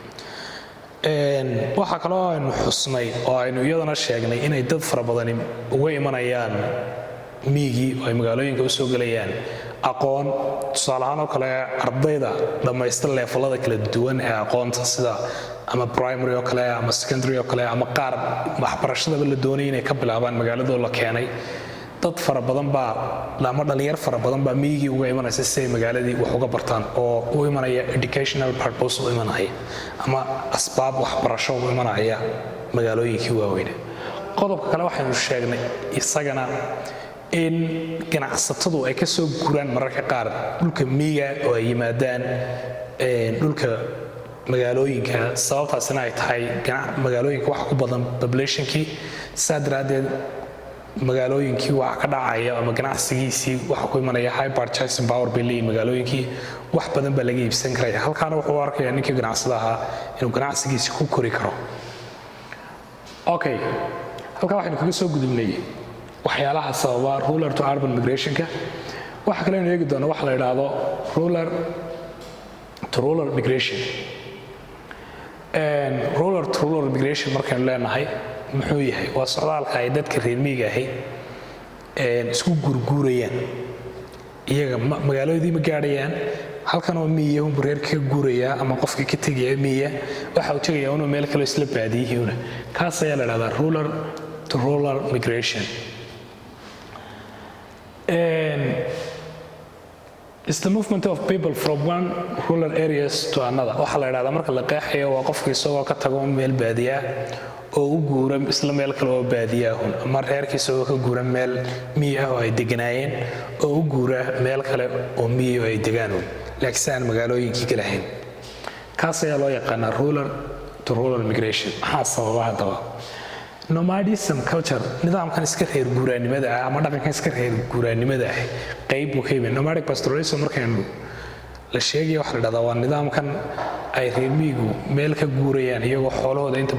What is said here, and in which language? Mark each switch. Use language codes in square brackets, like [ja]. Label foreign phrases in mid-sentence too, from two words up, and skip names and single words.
[so] waxaa kaloo aynu xusnay oo aynu iyadana sheegnay inay dad fara badani uga imanayaan miyigii oo ay magaalooyinka usoo gelayaan aqoon tusaale ahaan oo kale ardayda dhammaysta leefalada kala duwan ee aqoonta sida ama primary oo kale ama secondary oo kale ama qaar waxbarashadaba la doonayay inay ka bilaabaan magaaladoo la keenay dad fara badan baa ama dhalinyar fara badan baa miyigii uga imanaysa si ay magaaladii wax uga bartaan oo u imanaya [en] educational purpose [so] u imanaya ama asbaab waxbarasho u imanaya magaalooyinkii waaweyne qodobka kale waxaynu sheegnay isagana in ganacsatadu ay ka soo guraan mararka qaar dhulka miyiga oo ay yimaadaan dhulka magaalooyinka sababtaasina ay tahay magaalooyinka waxa ku badan populationkii saa daraaddeed magaalooyinkii waxa ka dhacaya ama ganacsigiisii waxa ku imanaya [en] high purchasing power [so] bay leeyihin magaalooyinkii wax badan baa laga iibsan karaya halkaana wuxuu arkayaa ninkii ganacsada ahaa inuu ganacsigiisii ku kori karo okay halkaa waxaynu kaga soo gudubnay waxyaalaha sababa [en] rural to urban migrationka [so] waxa kale aynu eegi doona waxa la yidhaahdo rural [en] to rural migration rural to rural migration [so] markaynu leenahay muxuu yahay waa socdaalka ay dadka reer miyiga ahi isku gurguurayaan iyaga magaalooyadii ma gaadhayaan halkan oo miyiya unbu reerka ka guurayaa ama qofka ka tegaya miyiya waxa uu tegayaa inuu meel kaloo isla baadiyihiina kaas ayaa la yidhahdaa [en] rural to rural migration It's the movement of people from one rural areas to another. [so] waxa la yiraahdaa marka la qeexayo waa qofka isagoo ka tago meel baadiya oo u guura isla meel kale oo baadiya ah ama reerkiisa oo ka guura meel miyi ah oo ay deganaayeen oo u guura meel kale oo miyi oo ay degaan laakiin aan magaalooyinkii kala ahayn kaas ayaa loo yaqaanaa [en] rural to rural migration [so] maxaa sababa haddaba [en] nomadism culture [so] nidaamkan iska reer guuraanimada ah ama dhaqankan iska reer guuraanimada ah qayb uu ka yimid [en] nomadic pastoralism [so] markaynu la sheegaya waxa la dhahdaa waa nidaamkan ay reer miyigu meel ka guurayaan iyagoo xoolahooda inta